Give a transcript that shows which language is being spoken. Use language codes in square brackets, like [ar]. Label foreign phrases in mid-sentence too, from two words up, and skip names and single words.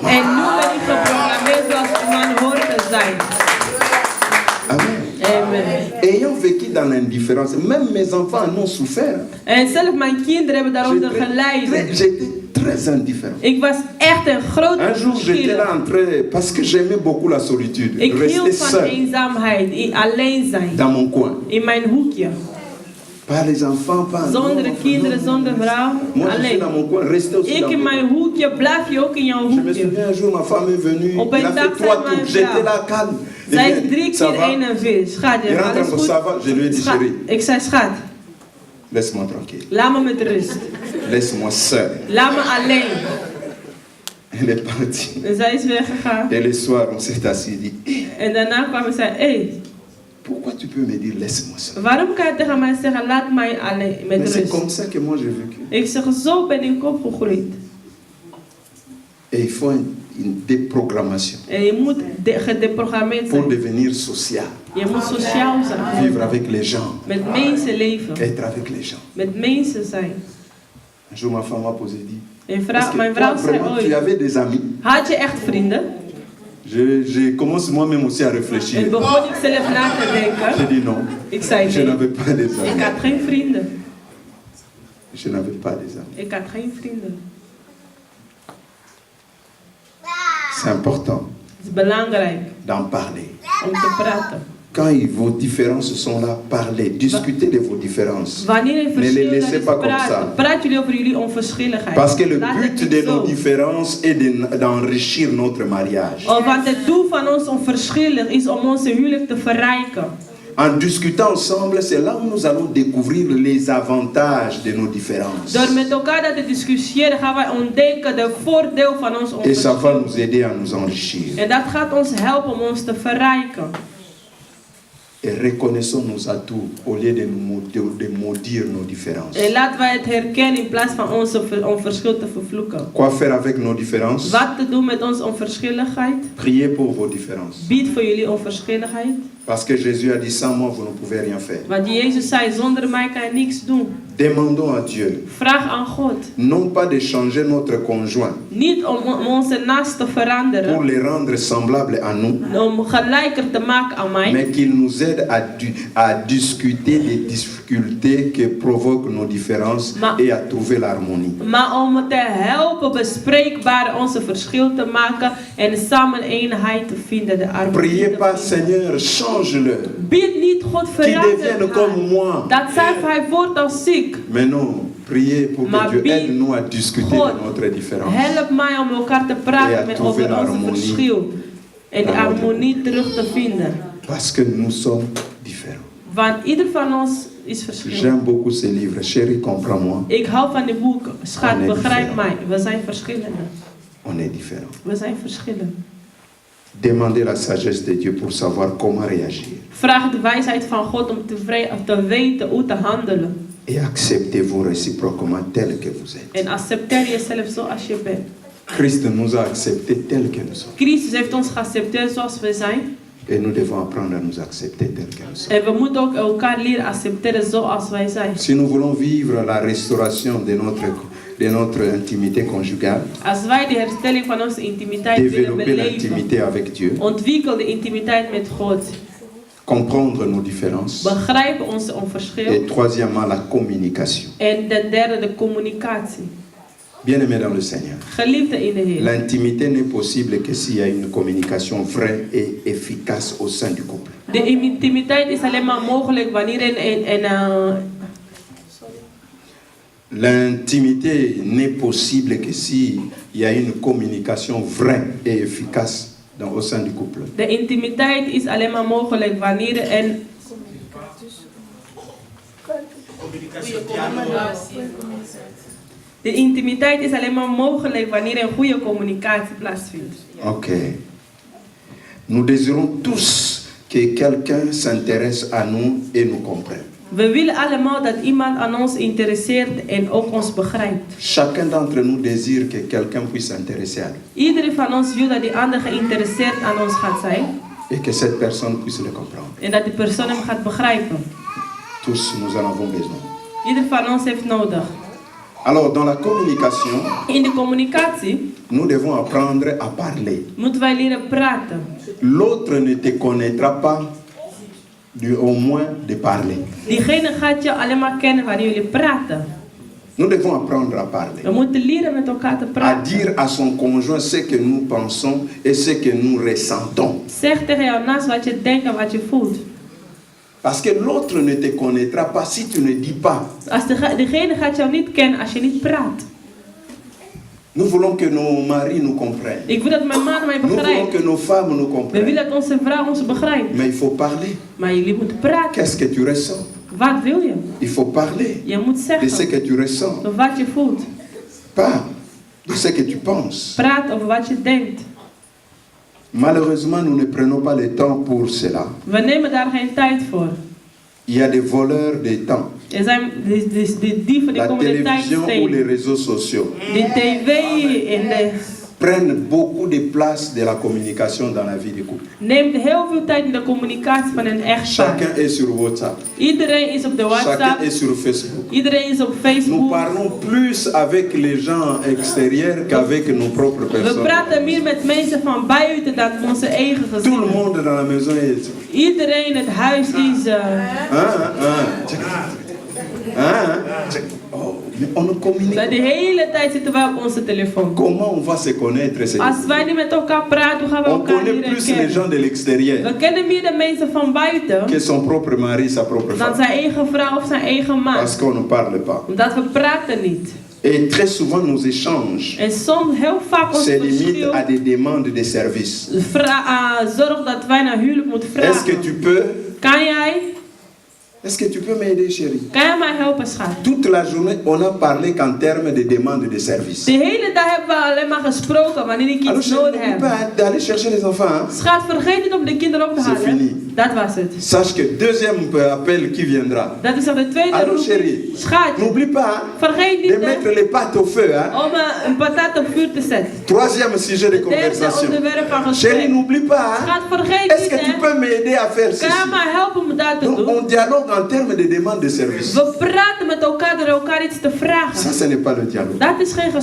[nl] En nu ben ik geprogrammeerd zoals een man hoort te zijn. Amen. Amen. [fr] Ayant vécu dans l'indifférence, même mes enfants en ont souffert. [nl] En zelf mijn kinderen hebben daaronder geleden. [fr] J'étais très indifférent. [nl] Ik was echt een groot [fr] Un jour, j'étais là en train, parce que j'aimais beaucoup la solitude, [nl] Ik [fr] rester [nl] hield van [fr] seul [nl] eenzaamheid, alleen zijn. [fr] dans mon coin. [nl] In mijn hoekje. [fr] Pas les enfants, pas [nl] Zonder [fr] non, [nl] kinderen, [fr] non. [nl] zonder vrouw. [fr] Moi, je suis [nl] Alleen. [fr] dans mon coin, restez aussi [nl] Ik [fr] dans [nl] in [fr] mon coin. [nl] mijn hoekje, blijf je ook in jouw [fr] Je me [nl] hoekje. [fr] souviens un jour, ma femme est venue, [nl] Op [fr] elle [nl] een [fr] a [nl] dag [fr] fait 3 [nl] zei mijn [fr] tours, j'étais [nl] vrouw. [fr] là calme. [nl] Zij [fr] Et [nl] is 3 [fr] ça [nl] keer [fr] va? [nl] 41. Schat, je [fr] Je [nl] hebt [fr] rentre [nl] alles [fr] en [nl] goed? [fr] ça va, je lui ai dit [nl] Schat, [fr] chérie, [nl] ik zei schat, [fr] laisse-moi tranquille, [nl] laat me met rust. [fr] laisse-moi seul. [nl] Laat me alleen. [fr] Elle est partie. [nl] En zij is weggegaan. [fr] Et le soir, on s'est assis et dit, [nl] En daarna kwam en zei, hé, [fr] pourquoi tu peux me dire laisse-moi seul? [nl] waarom kan je tegen mij zeggen, laat mij alleen met [fr] Mais c'est [nl] rust? [fr] comme ça que moi j'ai vécu. [nl] Ik zeg, zo ben ik opgegroeid. [fr] Et il faut une déprogrammation [nl] En je moet gedeprogrammeerd [fr] pour [nl] zijn. [fr] devenir social, [nl] Je moet sociaal zijn. [fr] vivre avec les gens, [nl] Met mensen leven. [fr] être avec les gens. [nl] Met mensen zijn. [fr] Un jour, ma femme m'a posé et dit, [nl] En [fr] est-ce [nl] mijn [fr] que toi, [nl] vrouw zei [fr] vraiment, tu [nl] ooit, [fr] avais des amis? [nl] had je echt vrienden? [fr] Je commence moi-même aussi à [nl] En [fr] réfléchir. [nl] begon ik zelf na te [fr] J'ai [nl] denken. [fr] dit non, [nl] Ik zei [fr] je [nl] nee. [fr] n'avais pas des [nl] Ik [fr] amis. [nl] had geen vrienden. [fr] Je n'avais pas des amis. [nl] Ik had geen vrienden. [fr] C'est important [nl] Het is belangrijk [fr] d'en parler. [nl] om te praten. [fr] Quand vos différences sont là, parlez, discutez de vos différences. [nl] Wanneer er [fr] Ne les [nl] verschillen [fr] laissez [nl] is, [fr] pas comme ça. [nl] praat jullie over jullie onverschilligheid. [fr] Parce que le [nl] Laat het [fr] but [nl] niet [fr] de [nl] zo. [fr] nos différences est d'enrichir notre mariage. [nl] Want het doel van ons onverschillig is om onze huwelijk te verrijken. [fr] En discutant ensemble, c'est là où nous allons découvrir les avantages de nos différences. [nl] Door met elkaar dat te discussiëren gaan wij ontdekken de voordeel van ons [fr] Et ça va [nl] verschil. [fr] nous aider à nous enrichir. [nl] En dat gaat ons helpen om ons te verrijken. [fr] Et reconnaissons nos atouts au lieu de maudire nos différences. [nl] En laten wij het herkennen in plaats van onze onverschil te vervloeken. [fr] Quoi faire avec nos différences? [nl] Wat te doen met onze onverschilligheid? [fr] Priez pour vos différences. [nl] Bied voor jullie onverschilligheid. [fr] Parce que Jésus a dit, sans moi, vous ne pouvez rien faire. [nl] Want Jezus zei, zonder mij kan je niks doen. [fr] Demandons à Dieu, [nl] Vraag aan God. [fr] non pas de changer notre conjoint [nl] Niet om onze naast te [fr] pour [nl] veranderen. [fr] les rendre semblables à nous, [nl] Om gelijker te maken aan mij. [fr] mais qu'il nous aide à discuter des difficultés que provoquent nos différences et à trouver l'harmonie. [nl] Maar om te helpen bespreekbaar onze verschil te maken. En samen eenheid te vinden. De harmonie [fr] Priez [nl] te [fr] pas, [nl] vinden. [fr] Seigneur, change-le, [nl] Bid niet, God [fr] qu'il devienne [nl] verander [fr] comme [nl] haar. [fr] moi. [nl] Dat hij wordt als ziek. [fr] Mais non, priez pour [nl] Maar [fr] que Dieu [nl] bid, [fr] aide-nous à discuter [nl] God, [fr] de notre différence. [nl] help mij om elkaar te [fr] Et à [nl] praten met [fr] trouver [nl] over onze [fr] l'harmonie [nl] verschil. En de [fr] dans notre [nl] harmonie terug te vinden. [fr] Parce que nous sommes différents. [nl] Want ieder van ons is verschillend. [fr] J'aime beaucoup ce livre. Chérie, comprends-moi. [nl] Ik hou van die boek. Schat, [fr] On est [nl] begrijp [fr] différent. [nl] mij. We zijn verschillende. [fr] On est différents. [nl] We zijn verschillend. [fr] Demandez la sagesse de Dieu pour savoir comment réagir. [nl] Vraag de wijsheid van God om te weten hoe te handelen. [fr] Et acceptez-vous réciproquement tel que vous êtes. [nl] En accepteer jezelf zoals je bent. [fr] Christ nous a acceptés tel que nous sommes. [nl] Christus heeft ons geaccepteerd zoals we zijn. [fr] Et nous devons apprendre à nous accepter tel que nous sommes. [nl] En we moeten ook elkaar leren accepteren zoals wij zijn. [fr] Si nous voulons vivre la restauration de notre intimité conjugale, [nl] Als wij de herstelling van onze intimiteit willen [fr] développer [nl] beleven. [fr] l'intimité avec Dieu, [nl] Ontwikkel de intimiteit met God. [fr] comprendre nos différences, [nl] Begrijp onze onverschil. [fr] et troisièmement la communication. [nl] En ten derde de communicatie. [fr] Bien-aimés dans le Seigneur, [nl] Geliefde in de Heer. [fr] l'intimité n'est possible que s'il y a une communication vraie et efficace au sein du couple. [nl] De intimiteit is alleen maar mogelijk wanneer [fr] L'intimité n'est possible que s'il y a une communication vraie et efficace au sein du couple. [nl] de intimiteit is alleen maar mogelijk wanneer de intimiteit is alleen maar mogelijk wanneer een goede communicatie plaatsvindt. [fr] Ok. Nous désirons tous que quelqu'un s'intéresse à nous et nous comprenne. [nl] We willen allemaal dat iemand aan ons interesseert en ook ons begrijpt. [fr] Chacun d'entre nous désire que quelqu'un puisse s'intéresser à lui [nl] Iedereen van ons wil dat die ander geïnteresseerd aan ons gaat zijn. [fr] et que cette personne puisse le comprendre. [nl] En dat die persoon hem gaat begrijpen. [fr] Tous, nous en avons besoin. [nl] Ieder van ons heeft nodig. [fr] Alors, dans la communication, [nl] In de communicatie [fr] nous devons apprendre à parler. [nl] moeten wij leren praten. [fr] L'autre ne te connaîtra pas au moins de parler. [nl] Diegene gaat je alleen maar kennen wanneer jullie praten. [fr] Nous devons apprendre à parler. [nl] We moeten leren met elkaar te [fr] À [nl] praten. [fr] dire à son conjoint ce que nous pensons et ce que nous ressentons. [nl] Zeg tegen jou naast wat je denkt en wat je voelt. [fr] Parce que l'autre ne te connaîtra pas si tu ne dis pas. [nl] Als degene gaat jou niet kennen als je niet praat. [fr] Nous voulons que nos maris nous comprennent. [nl] Ik wil dat mijn man mij [fr] Nous voulons [nl] begrijpt. [fr] que nos femmes nous [nl] We [fr] comprennent. [nl] willen dat onze vrouw ons begrijpt. [fr] Mais il faut parler. [nl] Maar jullie moeten praten. [fr] Qu'est-ce que tu ressens? [nl] Wat wil je? [fr] Il faut parler [nl] Je moet [fr] de ce [nl] zeggen [fr] que tu ressens. [nl] over wat je voelt. [fr] Pas de ce que tu penses. [nl] Praat over wat je denkt. [fr] Malheureusement, nous ne prenons pas le temps pour cela. [nl] We nemen daar geen tijd voor. [fr] Il y a des voleurs de temps. [nl] Er zijn de dieven die [fr] La [nl] komen de tijd [fr] télévision ou les [nl] stelen. [fr] réseaux sociaux [nl] De tv en de [fr] prennent beaucoup de place de la communication dans la vie du couple. [nl] neemt heel veel tijd in de communicatie van een echtpaar. [fr] Chacun est sur WhatsApp. [nl] Iedereen is op de [fr] Chacun [nl] WhatsApp. [fr] est sur Facebook. [nl] Iedereen is op [fr] Nous [nl] Facebook. [fr] parlons plus avec les gens extérieurs qu'avec nos propres [nl] We [fr] personnes. [nl] praten meer met mensen van buiten dan onze eigen [fr] Tout le [nl] gezin. [fr] monde dans la maison est... [nl] Iedereen in het huis is... [fr] Oh, mais on ne communique. [nl] De hele tijd zitten wij op onze telefoon. [fr] Comment on va se connaître? [nl] Als wij niet met elkaar praten, hoe gaan we [fr] On [nl] elkaar [fr] connaît [nl] leren [fr] plus les [nl] kennen? [fr] gens de l'extérieur [nl] We kennen meer de mensen van buiten [fr] que son propre mari, sa propre [nl] dan [fr] femme. [nl] zijn eigen vrouw of zijn eigen man. [fr] Parce qu'on ne parle pas. [nl] Omdat we praten niet. [fr] Et très souvent, nos échanges [nl] En soms, heel vaak ons [fr] se limitent [nl] verschil [fr] à des demandes de service. [nl] zorgt dat wij naar huwelijk moeten [fr] Est-ce que [nl] vragen. [fr] tu peux [nl] Kan jij? [fr] Est-ce que tu peux m'aider, chérie? [nl] Kan jij mij helpen, schat? [fr] Toute la journée, on a parlé qu'en termes de demande de service. [nl] De hele dag hebben we alleen maar gesproken wanneer ik [fr] Alors, [nl] iets [fr] chérie, [nl] nodig [fr] n'oublie [nl] heb. [fr] pas d'aller chercher les enfants. Hein? [nl] Schat, vergeet niet om de kinderen op te [fr] C'est [nl] halen. [fr] fini. [nl] Dat was het. [fr] Sache que deuxième appel qui viendra. [nl] Dat is al de tweede [fr] Alors, [nl] roep. [fr] chérie, [nl] Schat, [fr] n'oublie pas [nl] vergeet [fr] de [nl] niet [fr] mettre les pâtes au feu. Hein? [nl] om een patat op vuur te zetten. [fr] Troisième sujet de [nl] Derde [fr] conversation. [nl] onderwerp van [fr] Chérie, [nl] gesprek. [fr] n'oublie pas. Hein? [nl] Schat, vergeet [fr] Est-ce [nl] niet, [fr] que tu [nl] hè. [fr] peux m'aider à faire [nl] Kan je [fr] ceci? [nl] mij helpen om dat te [fr] Donc, [nl] doen? [fr] on dialogue en termes de demande de service. [nl] We praten met elkaar door elkaar iets te [fr] Ça, [nl] vragen. [fr] ce n'est pas le dialogue. [nl] Dat is geen